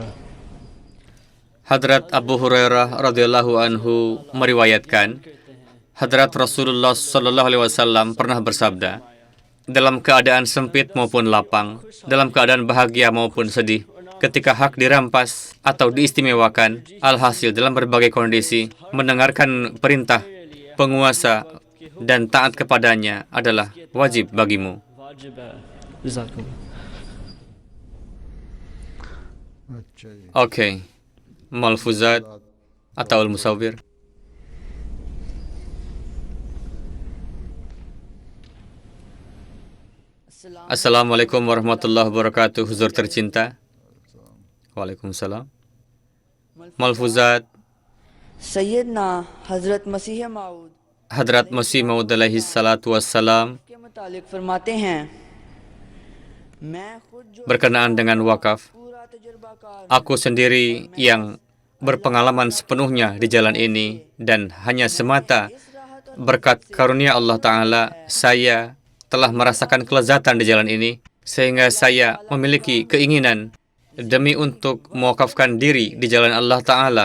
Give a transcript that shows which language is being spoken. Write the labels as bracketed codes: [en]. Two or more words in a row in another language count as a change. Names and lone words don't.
[id] Hadrat Abu Hurairah [ar] رضي الله عنه [id] meriwayatkan, Hadrat Rasulullah [ar] صلى الله عليه وسلم [id] pernah bersabda, dalam keadaan sempit maupun lapang, dalam keadaan bahagia maupun sedih, ketika hak dirampas atau diistimewakan, alhasil dalam berbagai kondisi, mendengarkan perintah penguasa dan taat kepadanya adalah wajib bagimu. [ur] अच्छा जी. [id] Oke, Malfuzat atau Al-Musawwir. [ar] السلام عليكم ورحمة الله وبركاته. [id] Huzur tercinta. Waalaikumsalam. Malfuzat [ur] सैयदना हजरत मसीह माऊद [id] Hadrat Masih Maud [ar] عليه الصلاة والسلام [ur] के मुतालिक फरमाते हैं मैं खुद जो [id] berkenaan dengan wakaf, [ur] पूरा तजुर्बाकार [id] aku sendiri yang berpengalaman sepenuhnya di jalan ini, dan hanya semata berkat karunia Allah Ta'ala, saya telah merasakan kelezatan di jalan ini, sehingga saya memiliki keinginan demi untuk mewakafkan diri di jalan Allah Ta'ala.